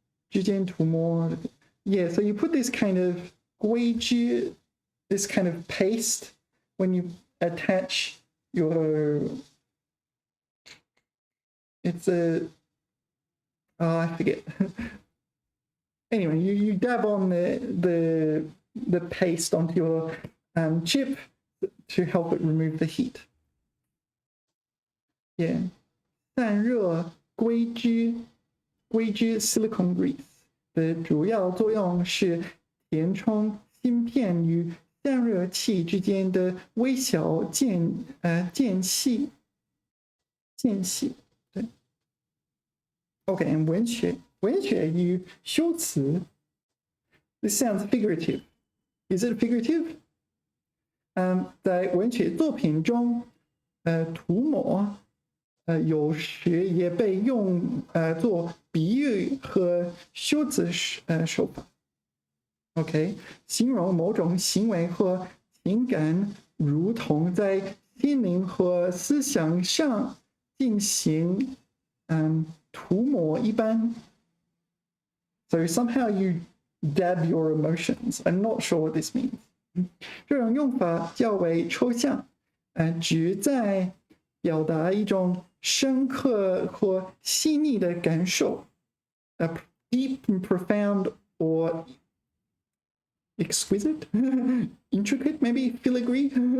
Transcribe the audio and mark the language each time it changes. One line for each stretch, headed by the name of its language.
Chinese: 之间涂抹
English: Yeah, so you put this kind of 硅脂 this kind of paste when you attach your it's a I forget. Anyway, you dab on the paste onto your chip to help it remove the heat. Yeah.
Chinese: 散热硅脂
English: silicone grease
Chinese: 的主要作用是填充芯片与散热器之间的微小间隙对
English: Okay, and
Chinese: 文学与修辞
English: This sounds figurative. Is it figurative?
Chinese: 在文学作品中涂抹有时也被用做比喻和修辞手法 OK 形容某种行为或情感如同在心灵和思想上进行涂抹一般。
English: So somehow you dab your emotions. I'm not sure what this means.
Chinese: 这种用法较为抽象，旨在表达一种深刻或细腻的感受，
English: deep and profound or exquisite, intricate, maybe filigree.